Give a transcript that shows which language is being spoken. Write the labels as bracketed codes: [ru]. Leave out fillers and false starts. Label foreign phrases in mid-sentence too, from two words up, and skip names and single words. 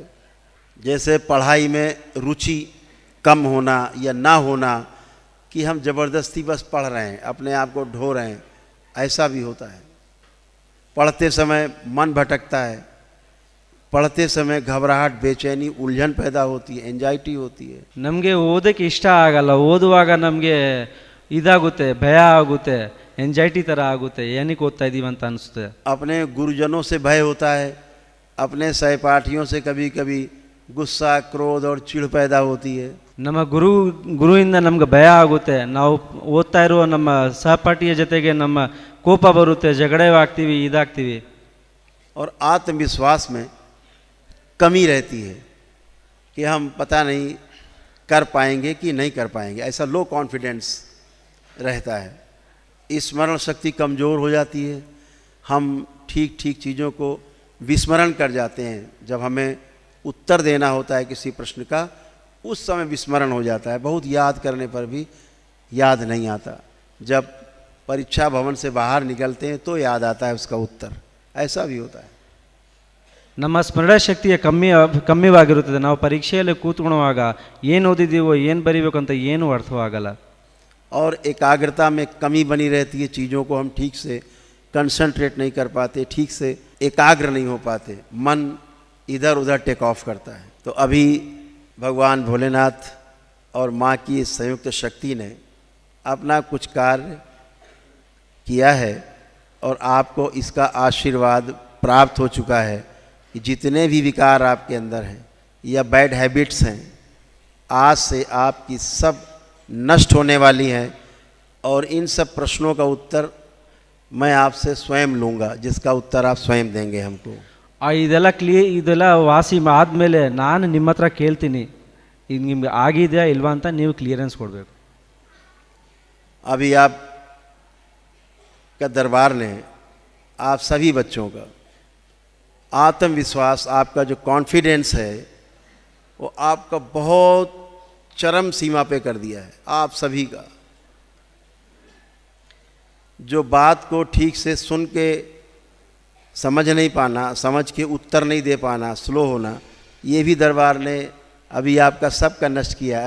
[hi] जैसे पढ़ाई में रुचि कम होना या ना होना, कि हम ज़बरदस्ती बस पढ़ रहे हैं, अपने आप को ढो रहे हैं, ऐसा भी होता है। पढ़ते समय मन भटकता है, पढ़ते समय घबराहट, बेचैनी, उलझन पैदा होती है, एंजाइटी होती है। [kn] ನಮಗೆ ಓದಕ್ಕೆ ಇಷ್ಟ ಆಗಲ್ಲ, ಓದುವಾಗ ನಮಗೆ ಇದಾಗುತ್ತೆ, ಭಯ ಆಗುತ್ತೆ, ಎಂಜೈಟಿ ಥರ ಆಗುತ್ತೆ, ಏನಕ್ಕೆ ಓದ್ತಾ ಇದ್ದೀವಿ ಅಂತ ಅನಿಸುತ್ತೆ. [hi] अपने गुरुजनों से भय होता है, अपने सहपाठियों से कभी कभी गुस्सा, क्रोध और चिढ़ पैदा होती है। [kn] ನಮ್ಮ ಗುರುವಿಂದ ನಮ್ಗೆ ಭಯ ಆಗುತ್ತೆ, ನಾವು ಓದ್ತಾ ಇರುವ ನಮ್ಮ ಸಹಪಾಠಿಯ ಜೊತೆಗೆ ನಮ್ಮ ಕೋಪ ಬರುತ್ತೆ, ಜಗಳ ಆಗ್ತೀವಿ, ಇದಾಗ್ತೀವಿ. [hi] और आत्मविश्वास में कमी रहती है कि हम पता नहीं कर पाएंगे कि नहीं कर पाएंगे, ऐसा [en] low confidence [hi] रहता है। स्मरण शक्ति कमज़ोर हो जाती है, हम ठीक ठीक चीज़ों को विस्मरण कर जाते हैं। जब हमें उत्तर देना होता है किसी प्रश्न का, उस समय विस्मरण हो जाता है, बहुत याद करने पर भी याद नहीं आता। जब परीक्षा भवन से बाहर निकलते हैं तो याद आता है उसका उत्तर, ऐसा भी होता है। [kn] ನಮ್ಮ ಸ್ಮರಣ ಶಕ್ತಿಯ ಕಮ್ಮಿವಾಗಿರುತ್ತದೆ. ನಾವು ಪರೀಕ್ಷೆಯಲ್ಲಿ ಕೂತ್ಕೊಳ್ಳುವಾಗ ಏನು ಓದಿದ್ದೀವೋ, ಏನು ಬರೀಬೇಕು ಅಂತ ಏನೂ ಅರ್ಥವಾಗಲ್ಲ. [hi] और एकाग्रता में कमी बनी रहती है, चीज़ों को हम ठीक से कंसंट्रेट नहीं कर पाते, ठीक से एकाग्र नहीं हो पाते, मन इधर उधर [en] take off [hi] करता है। तो अभी भगवान भोलेनाथ और माँ की इस संयुक्त शक्ति ने अपना कुछ कार्य किया है और आपको इसका आशीर्वाद प्राप्त हो चुका है कि जितने भी विकार आपके अंदर हैं या [en] bad habits [hi] हैं, आज से आपकी सब नष्ट होने वाली हैं। और इन सब प्रश्नों का उत्तर मैं आपसे स्वयं लूँगा, जिसका उत्तर आप स्वयं देंगे हमको। [kn] ಇದೆಲ್ಲ ವಾಸಿ ಆದಮೇಲೆ ನಾನು ನಿಮ್ಮ ಹತ್ರ ಕೇಳ್ತೀನಿ, ಇದು ನಿಮ್ಗೆ ಆಗಿದೆಯಾ ಇಲ್ವಾ ಅಂತ ನೀವು ಕ್ಲಿಯರೆನ್ಸ್ ಕೊಡಬೇಕು. [hi] अभी आप का दरबार ने आप सभी बच्चों का आत्मविश्वास, आपका जो कॉन्फिडेंस है वो आपका बहुत चरम सीमा पे कर दिया है। आप सभी का जो बात को ठीक से सुन के समझ नहीं पाना, समझ के उत्तर नहीं दे पाना, स्लो होना, ये भी दरबार ने अभी आपका सबका नष्ट किया है।